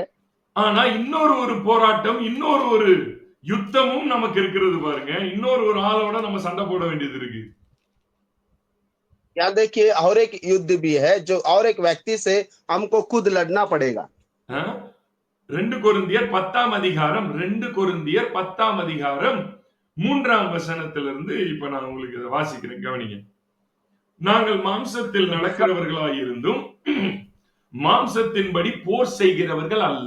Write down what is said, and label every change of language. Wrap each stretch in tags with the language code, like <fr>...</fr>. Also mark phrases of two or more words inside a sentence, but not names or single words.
<ta>ஆனா இன்னொரு போராட்டம், இன்னொரு யுத்தமும் நமக்கு இருக்கிறது பாருங்க. இன்னொரு ஆளோட நம்ம சண்டை போட வேண்டியது இருக்கு.</ta> <hi>यहाँ देखिए और एक युद्ध भी है, जो और एक व्यक्ति से हमको खुद लड़ना पड़ेगा।</hi> <ta>2 கொரிந்தியர் 10ஆம் அதிகாரம் 3ஆம் வசனத்திலிருந்து இப்ப நான் உங்களுக்கு இதை வாசிக்கிறேன், கவனிங்க. நாங்கள் மாம்சத்தில் நடக்கிறவர்களாயிருந்தும் மாம்சத்தின்படி போர் செய்கிறவர்கள் அல்ல.</ta>